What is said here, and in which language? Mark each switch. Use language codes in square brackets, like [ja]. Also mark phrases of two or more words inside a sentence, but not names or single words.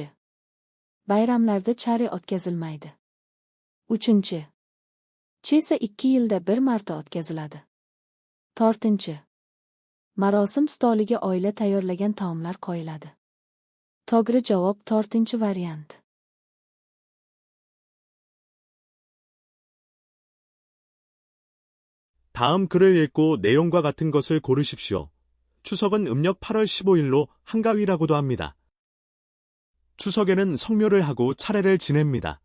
[uz] Bayramlarda chare o'tkazilmaydi. 3. Chesa 2 yilda bir marta o'tkaziladi. 4. Marosim stoliga oila tayyorlagan taomlar qo'yiladi. To'g'ri javob 4-variant. [ko] 다음 글을 읽고 내용과 같은 것을 고르십시오. 추석은 음력 8월 15일로 한가위라고도 합니다. 추석에는 성묘를 하고 차례를 지냅니다.